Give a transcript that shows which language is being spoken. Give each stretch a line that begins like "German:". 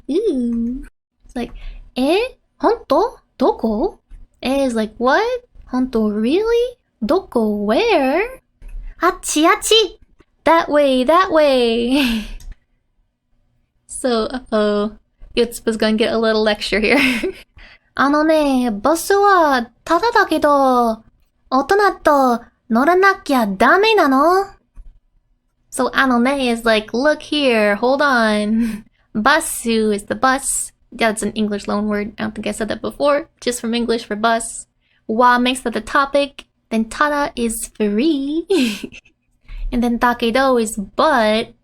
English: Ooh. It's like,
Japanese: honto? Doko?
English: Is like, what? Honto, really? Doko, where?
Japanese: Achi, achi!
English: That way, that way! So, Yotsuba's gonna get a little lecture here.
Japanese: バスはタダだけど、大人と乗らなきゃダメなの?
English: So, is like, look here, hold on. Basu is the bus. Yeah, it's an English loan word. I don't think I said that before. Just from English for bus. Wa makes that the topic. Then tada is free. And then takedo is but.